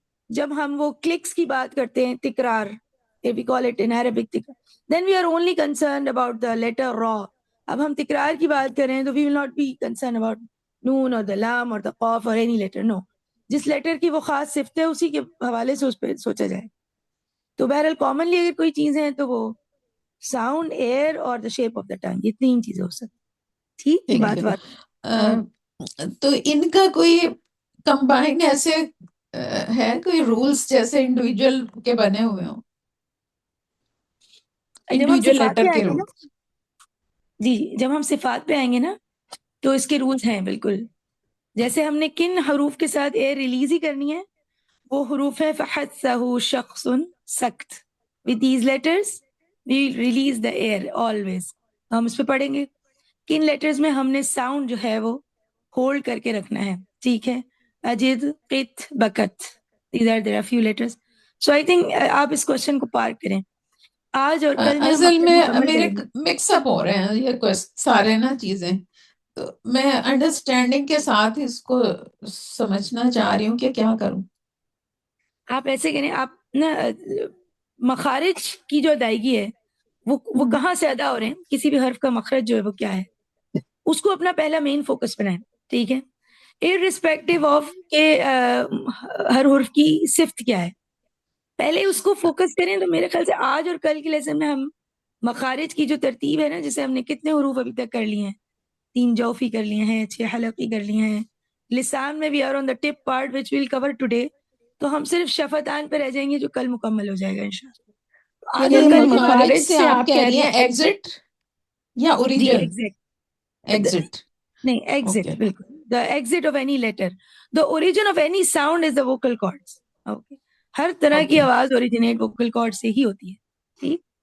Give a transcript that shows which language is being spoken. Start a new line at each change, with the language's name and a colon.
Urdu: جب ہم وہ کلکس کی بات کرتے ہیں,
English: تکرار, we call it in Arabic تکرار, then we are only concerned about the letter ra.
Urdu: اب ہم تکرار کی بات کریں تو
English: we will not be concerned about نون اور the لام اور the قاف اور any letter, no.
Urdu: جس لیٹر کی وہ خاص صفت ہے اسی کے حوالے سے اس پہ سوچا جائے. تو بہرحال کامنلی اگر کوئی چیزیں ہیں تو وہ ساؤنڈ, ایئر اور
English: the shape of the tongue,
Urdu: یہ 3 چیزیں ہو سکتی. ٹھیک بات. تو ان کا کوئی کمبائن ایسے ہے کوئی رولز جیسے انڈیویجول کے بنے ہوئے ہوں, انڈیویجول لیٹر کے رول؟ جی, جب ہم صفات پہ آئیں گے نا تو اس کے رولز ہیں بالکل. جیسے ہم نے کن حروف کے ساتھ ایئر ریلیز ہی کرنی ہے, وہ حروف ہے فحثہ شخص سکت.
English: with these letters we release the air always.
Urdu: ہم اس پہ پڑھیں گے کن لیٹرز میں ہم نے ساؤنڈ جو ہے وہ ہولڈ کر کے رکھنا ہے, ٹھیک ہے.
English: اجد, قط, بکت, these are there are few letters. So I think
Urdu: آپ اس کوشچن کو پارک کریں. آج اور کل اصل میں میرے مکس اپ ہو رہے ہیں یہ سارے نا چیزیں, تو میں انڈرسٹینڈنگ کے ساتھ اس کو سمجھنا چاہ رہی ہوں کہ کیا کروں. آپ ایسے کریں، آپ نا مخارج کی جو ادائیگی ہے وہ کہاں سے ادا ہو رہے ہیں، کسی بھی حرف کا مخرج جو ہے وہ کیا ہے، اس کو اپنا پہلا مین فوکس بنائیں. ٹھیک ہے،
English: irrespective of
Urdu: کہ ہر حرف کی صفت کیا ہے، پہلے اس کو فوکس کریں. تو میرے خیال سے آج اور کل کے لیسن میں ہم مخارج کی جو ترتیب ہے نا، جیسے ہم نے کتنے حروف ابھی تک کر لیے ہیں، 3 جوفی کر لیے ہیں، 6 حلقی کر لیے ہیں، لسان میں
English: We are on the tip part which we'll cover today.
Urdu: تو ہم صرف شفتان پہ رہ جائیں گے جو کل مکمل ہو جائے گا انشاءاللہ. آج یعنی اور کل کی مخارج بات سے آپ کہہ رہی ہیں ایگزٹ یا جی
English: Origin? Exact exit.
Urdu: نہیں ایگزٹ
English: Okay.
Urdu: بالکل
English: the exit of any letter, the origin of any sound is the vocal cords.
Urdu: Okay. ہر طرح کی
English: Okay.
Urdu: آواز اوریجنیٹ ووکل کارڈ سے ہی ہوتی ہے. ٹھیک.